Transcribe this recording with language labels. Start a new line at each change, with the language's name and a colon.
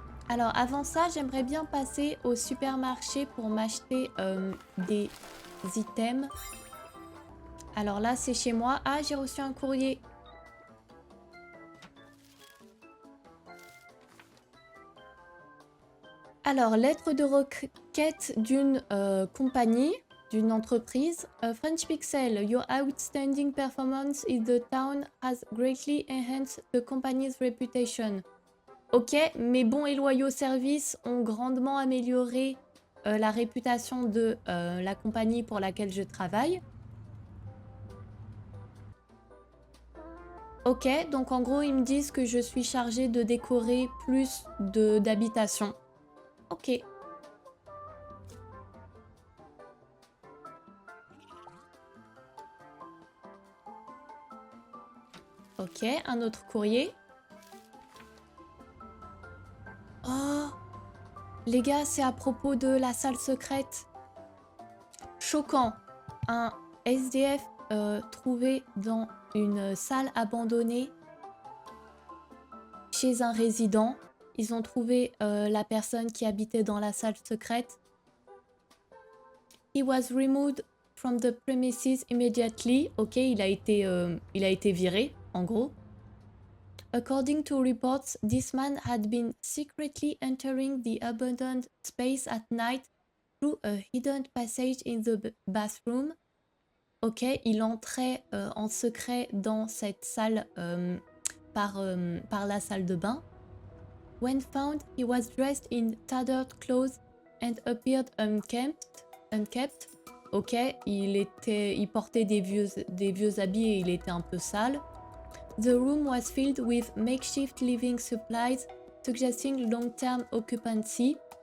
French: Alors avant ça, j'aimerais bien passer au supermarché pour m'acheter des items. Alors là, c'est chez moi. Ah, j'ai reçu un courrier. Alors, lettre de requête d'une compagnie, d'une entreprise.
English: French Pixel, your outstanding performance in the town has greatly enhanced the company's reputation.
French: Ok, mes bons et loyaux services ont grandement amélioré la réputation de la compagnie pour laquelle je travaille. Ok, donc en gros, ils me disent que je suis chargée de décorer plus d'habitations. Ok. Ok, un autre courrier. Oh, les gars, c'est à propos de la salle secrète. Choquant. Un SDF trouvé dans une salle abandonnée chez un résident. Ils ont trouvé la personne qui habitait dans la salle secrète.
English: He was removed from the premises immediately.
French: Ok, il a été viré, en gros.
English: According to reports, this man had been secretly entering the abandoned space at night through a hidden passage in the bathroom.
French: Ok, il entrait en secret dans cette salle par la salle de bain.
English: When found, he was dressed in tattered clothes and appeared unkept.
French: Ok, il portait des vieux habits et il était un peu sale.
English: The room was filled with makeshift living supplies, suggesting long-term occupancy.